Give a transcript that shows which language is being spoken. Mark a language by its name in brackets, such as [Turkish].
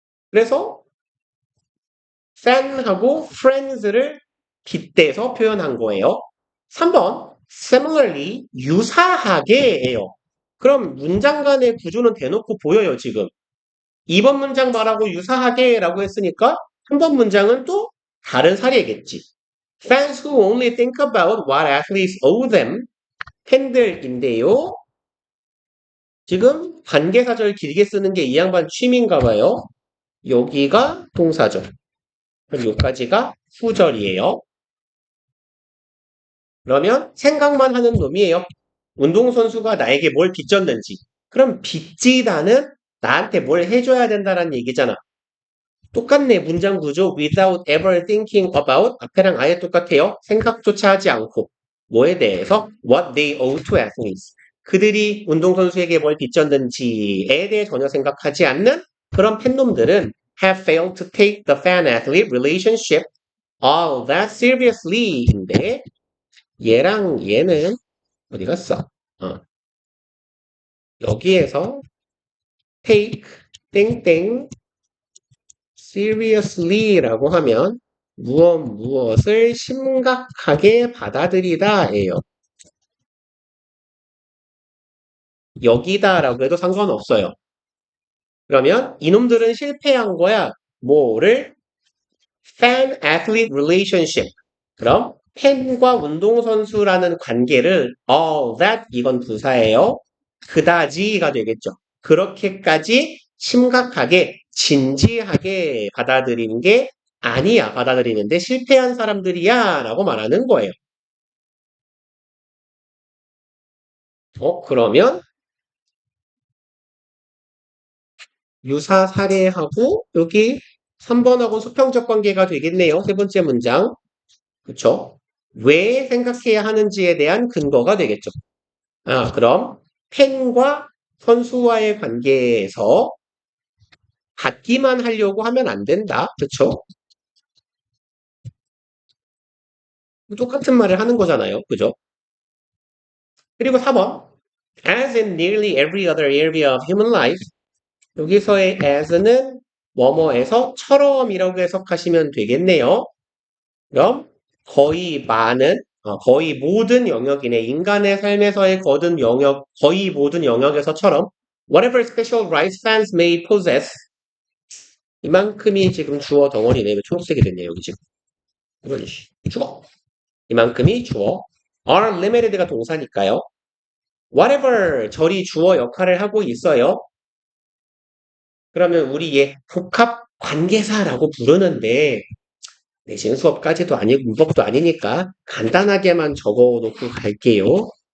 [Korean] 그래서 fan하고 friends를 빗대서 표현한 거예요. 3번 similarly 유사하게예요. 그럼 문장 간의 구조는 대놓고 보여요 지금. 2번 문장 말하고 유사하게라고 했으니까 3번 문장은 또 다른 사례겠지. [English] Fans who only think about what athletes owe them [Korean] 팬들인데요. 지금 관계사절 길게 쓰는 게 이 양반 취미인가 봐요. 여기가 동사절. 그럼 여기까지가 후절이에요. 그러면 생각만 하는 놈이에요. 운동선수가 나에게 뭘 빚졌는지. 그럼 빚지다는 나한테 뭘 해줘야 된다는 얘기잖아. 똑같네. 문장 구조. [English] without ever thinking about. [Korean] 앞에랑 아예 똑같아요. 생각조차 하지 않고. 뭐에 대해서? [English] what they owe to athletes. [Korean] 그들이 운동선수에게 뭘 빚졌는지에 대해 전혀 생각하지 않는 그런 팬놈들은 [English] have failed to take the fan-athlete relationship all that seriously [Korean] 인데 얘랑 얘는 어디 갔어? 여기에서 take 땡땡 seriously라고 하면 무엇을 심각하게 받아들이다예요. 여기다라고 해도 상관없어요. 그러면 이놈들은 실패한 거야. 뭐를? [English] fan-athlete relationship. [Korean] 그럼 팬과 운동선수라는 관계를 all that 이건 부사예요. 그다지가 되겠죠. 그렇게까지 심각하게 진지하게 받아들이는 게 아니야. 받아들이는데 실패한 사람들이야 라고 말하는 거예요. 그러면 유사 사례하고 여기 3번하고 수평적 관계가 되겠네요. 세 번째 문장. 그쵸? 왜 생각해야 하는지에 대한 근거가 되겠죠. 그럼 팬과 선수와의 관계에서 같기만 하려고 하면 안 된다. 그쵸? 똑같은 말을 하는 거잖아요. 그죠? 그리고 4번. [English] As in nearly every other area of human life. [Korean] 여기서의 as는 뭐뭐에서 처럼이라고 해석하시면 되겠네요. 그럼 거의 모든 영역이네. 인간의 삶에서의 거의 모든 영역에서처럼 [English] whatever special rights fans may possess. [Korean] 이만큼이 지금 주어 덩어리네. 왜 초록색이 됐냐, 여기 지금. 이건 주어. 이만큼이 주어. [English] are limited [Korean] 가 동사니까요. whatever 절이 주어 역할을 하고 있어요. 그러면 우리 얘 복합 관계사라고 부르는데 내신 수업까지도 아니고 문법도 아니니까 간단하게만 적어놓고 갈게요.